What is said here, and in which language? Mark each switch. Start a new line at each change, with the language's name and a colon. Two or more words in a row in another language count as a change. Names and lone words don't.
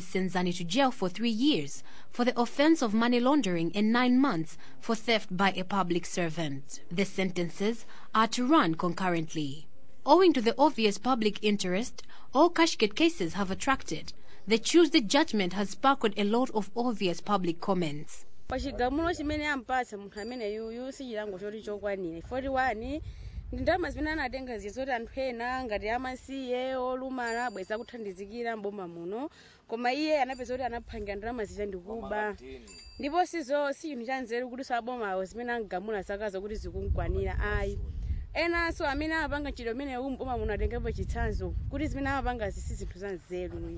English: Senzani to jail for 3 years for the offense of money laundering and 9 months for theft by a public servant. The sentences are to run concurrently. Owing to the obvious public interest all cashgate cases have attracted, the Tuesday judgment has sparked a lot of obvious public comments.
Nyanja: Ndama zimene anatenga zizoti anthu ena ngati amasiye olumala bweza kuthandizikira mboma muno koma iye anapeza kuti anaphanga ndalama zija ndikuba ndipo sizo si chinthu chanzeru kuti sabomawo zimene angamula zakazo kuti zikukwanira ayi enanso amene apanga chilo mene mboma muno atengepo chitsanzo kuti zimene apanga si zinthu zanzeru.